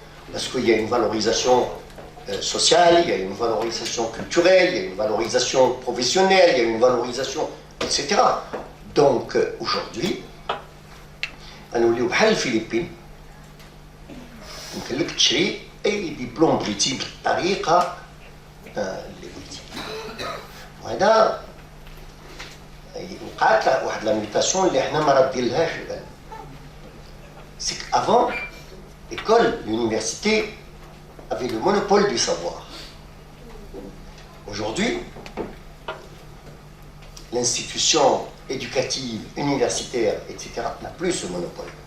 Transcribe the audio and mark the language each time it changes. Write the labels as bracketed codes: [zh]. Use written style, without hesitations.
[fr] Parce qu'il y a une valorisation sociale, il y a une valorisation culturelle, il y a une valorisation professionnelle, il y a une valorisation, etc. Donc aujourd'hui, nous sommes aux Philippines, nous avons [ar] أي دبلوم بغيتي بالطريقة اللي بغيتي. وهذا وقعت واحد لا ميوتاسيون اللي احنا ما رديلهاش البال. [fr] C'est qu'avant, l'école, l'université avait le monopole du savoir. Aujourd'hui, l'institution éducative, universitaire, etc. n'a plus ce monopole.